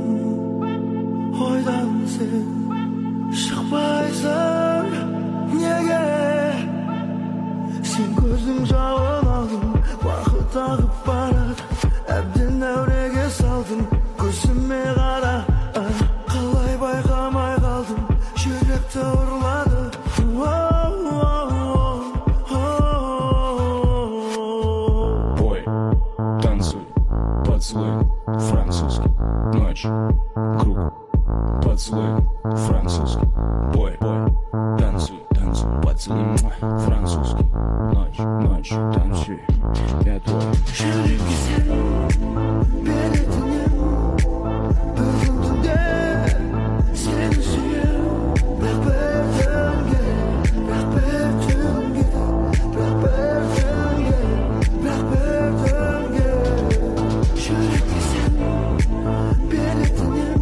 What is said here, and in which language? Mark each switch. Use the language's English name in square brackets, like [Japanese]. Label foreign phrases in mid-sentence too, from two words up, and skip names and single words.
[Kazakh] ойдан сен шықпайсың неге сен көздің жауын алдың уақыт ағып барады әбден әуреге салдың көзіме қара қалай байқамай қалдым жүректі ұрлады [Russian] Бой, танцуй, поцелуй, французский, ночь, круг, поцелуй, французский, бой, танцуй, поцелуй, французский, ночь, танцуй, я твой. [Kazakh] жүрекке сен беретінем бір күн түнде сені сүйем бірақ бір түнге жүрекке сен беретінем